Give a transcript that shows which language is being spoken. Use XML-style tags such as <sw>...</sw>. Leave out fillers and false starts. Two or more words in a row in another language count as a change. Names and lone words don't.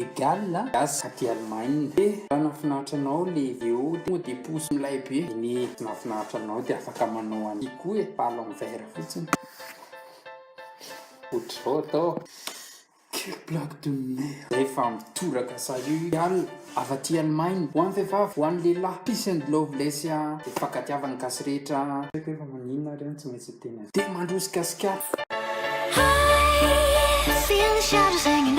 <mg>Galles asa ty Allemagne de raha nafinaritra anao le VO de posy milay be ny nafinaritra anao de afaka manao any koa</mg> <fr>ballon vert</fr> <mg>fotsiny ohatr'izao atao</mg> <fr>quelle blague de merde</fr> <mg>rehefa mitoraka salut Galles avaty Allemagne ho an'ny vehivavy ho an'ny lehilahy</mg> <en>peace and love</en> <mg>lesy de fankatiavany gasy rehetra efa maninona reny tsy maintsy tena de mandroso gasikara</mg> <en>I feel the shadows</en>